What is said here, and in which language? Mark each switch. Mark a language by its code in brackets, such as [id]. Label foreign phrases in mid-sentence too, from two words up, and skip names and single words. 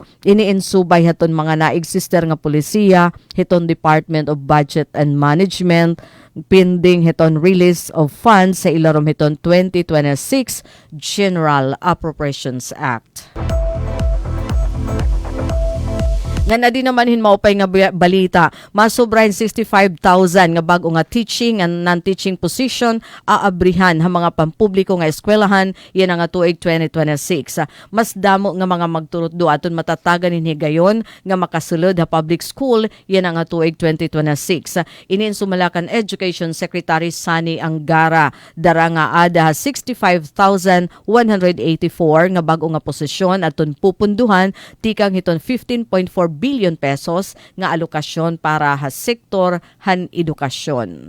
[war] Iniinsubay haton mga naexister nga polisiya hiton Department of Budget and Management pending hiton [en] release of funds [war] sa ilarom hiton 2026 General Appropriations Act. Nga na di naman hinmaupay nga balita, masubrahin 65,000 nga bago nga [en] teaching and non-teaching position [war] aabrihan ha mga pampubliko nga eskwelahan yan nga tuig 2026. Mas damo nga mga magturutdo aton matatagan ni gayon nga makasulod ha [en] public school [war] yan nga tuig 2026. Inin sumalakan Education Secretary Sani Angara dara nga ada 65,184 nga bago nga posisyon aton pupunduhan tikang hiton 15.4 billion pesos nga alokasyon para sa sektor han edukasyon.